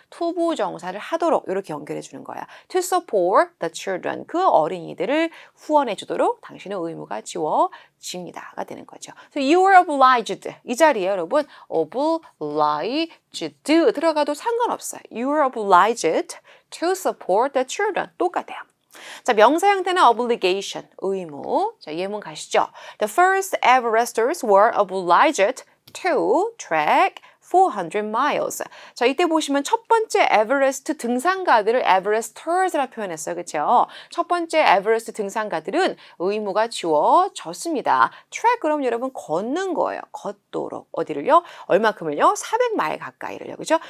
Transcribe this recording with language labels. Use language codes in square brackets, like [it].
[ko] 투부정사를 하도록 이렇게 연결해 주는 거야. [en] To support the children [ko] 그 어린이들을 후원해 주도록 당신은 의무가 지워집니다가 되는 거죠. [en] So you are obliged [ko] 이 자리에 여러분 obliged 들어가도 상관없어요. [en] You are obliged to support the children. [ko] 똑같아요. 자, 명사 형태는 obligation, 의무. 자, 예문 가시죠. [en] The first Everesters were obliged to trek 400 miles. [ko] 자, 이때 보시면 첫 번째 에베레스트 등산가들을 에베레스터스라 표현했어요. 그렇죠? 첫 번째 에베레스트 등산가들은 의무가 지워졌습니다. 트랙 그럼 여러분 걷는 거예요. 걷도록. 어디를요? 얼마큼을요? 400마일 가까이를요. 그죠?